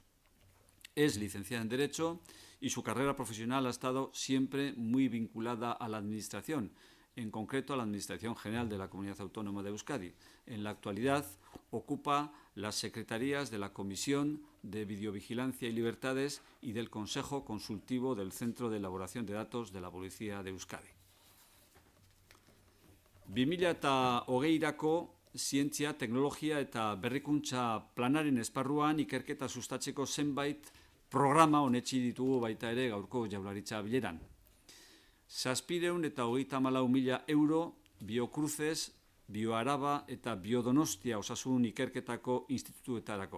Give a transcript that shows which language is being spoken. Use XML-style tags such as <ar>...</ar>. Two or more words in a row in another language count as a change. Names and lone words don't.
<es>Es licenciada en Derecho y su carrera profesional ha estado siempre muy vinculada a la Administración, en concreto a la Administración General de la Comunidad Autónoma de Euskadi. En la actualidad ocupa las secretarías de la Comisión de Videovigilancia y Libertades y del Consejo Consultivo del Centro de Elaboración de Datos de la Policía de Euskadi.</es> <eu>2020 zientzia, teknologia eta berrikuntza planaren esparruan ikerketa sustatzeko zenbait programa onetsi ditugu baita ere gaurko Jaurlaritza bileran. 734.000 euro Biocruces, Bioaraba eta Biodonostia osasun ikerketako institutuetarako.</eu>